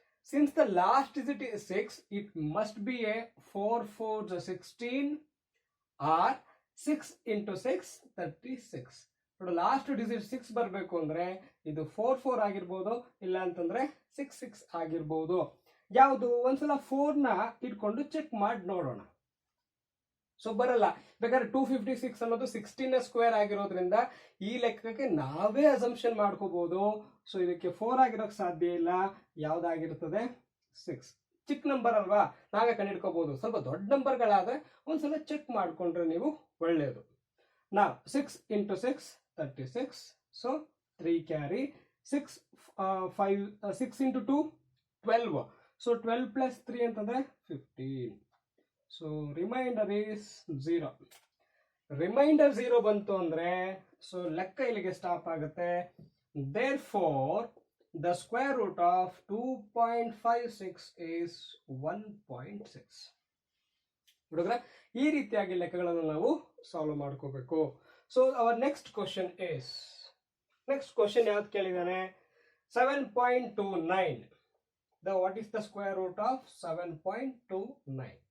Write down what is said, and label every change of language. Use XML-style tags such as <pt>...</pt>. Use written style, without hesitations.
<en>Since the last digit is 6, it must be a 4 4 16 or 6 × 6 36.</en> <kn>ನೋಡಿ, last digit 6 ಬರಬೇಕು ಅಂದ್ರೆ ಇದು 4 4 ಆಗಿರ್ಬೋದು, ಇಲ್ಲ ಅಂತಂದ್ರೆ 6 6 ಆಗಿರ್ಬೋದು. ಯಾವುದು? ಒಂದ್ಸಲ 4 ನ ಇಟ್ಕೊಂಡು ಚೆಕ್ ಮಾಡಿ ನೋಡೋಣ. ಸೊ ಬರಲ್ಲ. ಬೇಕಾದ್ರೆ 256 ಅನ್ನೋದು 16 ಸ್ಕ್ವೇರ್ ಆಗಿರೋದ್ರಿಂದ ಈ ಲೆಕ್ಕಕ್ಕೆ ನಾವೇ ಅಸಂಪ್ಷನ್ ಮಾಡ್ಕೋಬಹುದು. ಸೊ ಇದಕ್ಕೆ 4 ಆಗಿರೋಕ್ ಸಾಧ್ಯ ಇಲ್ಲ. ಯಾವ್ದಾಗಿರ್ತದೆ 6. ಚಿಕ್ಕ ನಂಬರ್ ಅಲ್ವಾ, ನಾವೇ ಕಂಡಿಡ್ಕೋಬಹುದು. ಸ್ವಲ್ಪ ದೊಡ್ಡ ನಂಬರ್ಗಳಾದ್ರೆ ಒಂದ್ಸಲ ಚೆಕ್ ಮಾಡ್ಕೊಂಡ್ರೆ ನೀವು ಒಳ್ಳೆಯದು. ನಾವು 6 into 6 36. So 3 carry 6 into 2 12. So 12 plus 3 ಅಂತಂದ್ರೆ 15. So reminder is 0. ರಿಮೈಂಡರ್ 0 ಬಂತು ಅಂದ್ರೆ ಸೊ ಲೆಕ್ಕ ಇಲ್ಲಿಗೆ ಸ್ಟಾಪ್ ಆಗುತ್ತೆ.</kn> <en>Therefore the square root of 2.56 is 1.6.</en> <kn>ಹುಡುಗರ, ಈ ರೀತಿಯಾಗಿ ಲೆಕ್ಕಗಳನ್ನು ನಾವು ಸಾಲ್ವ್ ಮಾಡ್ಕೋಬೇಕು.</kn> <en>so our next question is,</en> <kn>next question ಯಾವ್ದು ಕೇಳಿದಾನೆ?</kn> <en>7.29. What is the square root of 7.29?</en>